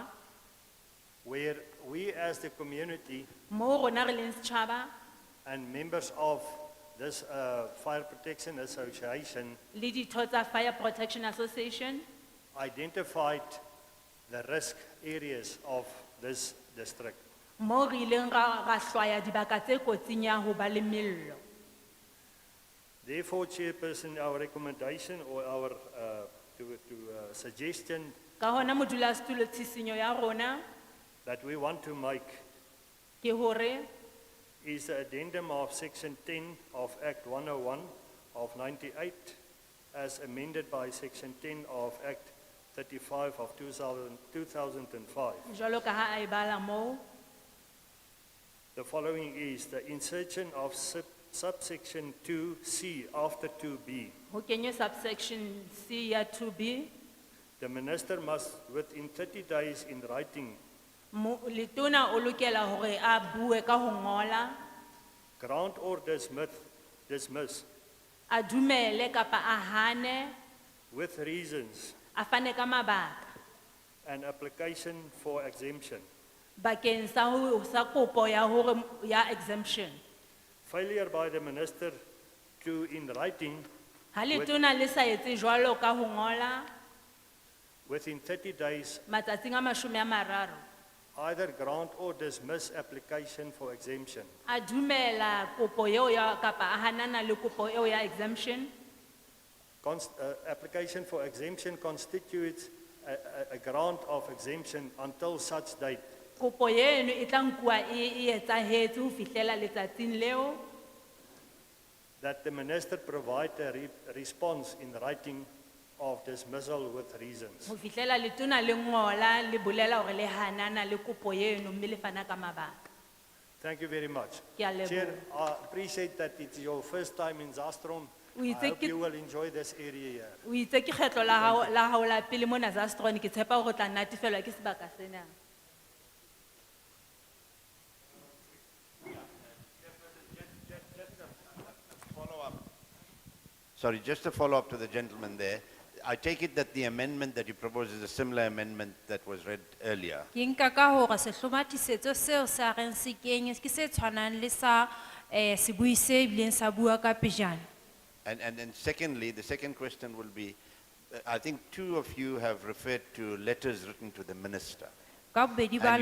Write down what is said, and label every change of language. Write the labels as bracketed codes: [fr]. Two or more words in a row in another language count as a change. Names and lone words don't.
[en] where we as the community [st] mo rona re leng setjhaba [en] and members of this fire protection association [st] le ditho tsa Fire Protection Association [en] identified the risk areas of this district. [st] mo re ileng ra hlwaya dibaka tse kotsing ya ho ba le mello. [en] Therefore, Chairperson, our recommendation or our suggestion [st] Ka hona modulasetulo tshisinyo ya rona [en] that we want to make [st] ke hore [en] is the addendum of Section 10 of Act 101 of 98 as amended by Section 10 of Act 35 of 2005. [st] jwalo ka ha a e bala moo [en] The following is the insertion of subsection 2C after 2B. [st] ho kenywe subsection C ya 2B. [en] The minister must, within 30 days in writing, [st] Letona o lokela hore a bue ka ho ngola, [en] grant or dismiss [st] a dumele kapa a hane, [en] with reasons [st] a fane ka mabaka [en] an application for exemption. [st] bakeng sa kopo ya hore ya exemption. [en] Failure by the minister to, in writing, [st] Ha letona le sa etse jwalo ka ho ngola [en] within 30 days, [st] matsatsing a 30, [en] either grant or dismiss application for exemption. [st] A dumela kopo eo ya kapa a hanana le kopo eo ya exemption. [en] Application for exemption constitutes a grant of exemption until such date [st] Kopo eno e tla nkuwa e etsahetse ho fihlela letsatsing leo [en] that the minister provide a response in writing of dismissal with reasons. [st] ho fihlela letona le ngola le bolela hore le hanana le kopo eno mme le fana ka mabaka. [en] Thank you very much. [st] Ke a leboha. [en] Chair, I appreciate that it's your first time in Zastron. [st] O [en] I [st] itse [en] hope [st] ke- [en] you will enjoy this area here. [st] O itse ke kgetlo la hao la pele mona Zastron, ke tshepa hore o tla natefelwa ke sebaka sena. [en] Sorry, just a follow-up to the gentleman there. I take it that the amendment that you propose is a similar amendment that was read earlier. [st] Ke nka ka hore sehlomathisetso seo sa reng se kenye ke se tshwanang le sa se bui se bileng sa bua ka pejana. [en] And secondly, the second question will be, I think two of you have referred to letters written to the minister, [st] Ka bobedi ba